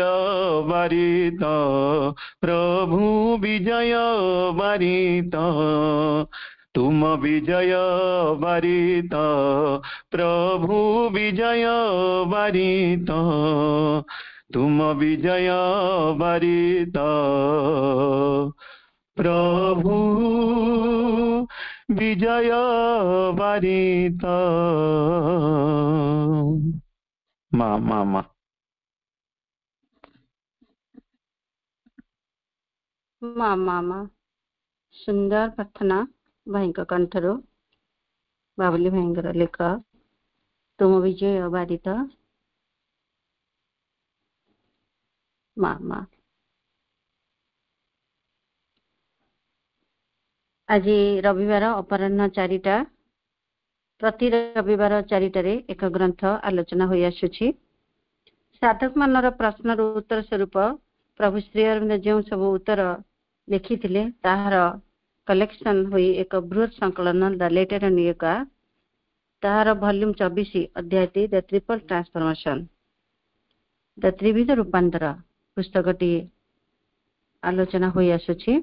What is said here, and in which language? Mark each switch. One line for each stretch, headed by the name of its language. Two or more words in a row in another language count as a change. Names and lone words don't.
Odia: ବାରିତ ପ୍ରଭୁ ବିଜୟ ବାରିତ ତୁମ ବିଜୟ ବାରିତ ପ୍ରଭୁ ବିଜୟ ବାରିତ ତୁମ ବିଜୟ ବାରିତ ପ୍ରଭୁ ବିଜୟ ବାରିତ ମା ମା ମା ମା ମା ମା ସୁନ୍ଦର ପ୍ରାର୍ଥନା ଭାଇ କଣ୍ଠର ବାବୁଲି ଭାଇ ଲେଖ ତୁମ ବିଜୟ ବାରିତ ମା ମା ଆଜ ରବିବାର ଅପରାହ୍ନ 4ଟା ପ୍ରତି ରବିବାର 4ଟାରେ ଏକ ଗ୍ରନ୍ଥ ଆଲୋଚନା ହୋଇ ଆସୁଛି। ସାଧକ ମାନର ପ୍ରଶ୍ନର ଉତ୍ତର ସ୍ୱରୂପ ପ୍ରଭୁ ଶ୍ରୀ ଅରବିନ୍ଦ ଯୋ ସବୁ ଉତ୍ତର ଲେଖିଥିଲେ ତାହାର କଲେକ୍ସନ ହୋଇ ଏକ ବୃହତ ସଂକଳନ
English: The Letter and Nika
Odia: ତାହାର ଭଲ୍ୟୁମ 24 ଅଧ୍ୟାୟଟି
English: The Triple Transformation
Odia: ଦ ତ୍ରିବିଧ ରୂପାନ୍ତର ପୁସ୍ତକଟି ଆଲୋଚନା ହୋଇ ଆସୁଛି।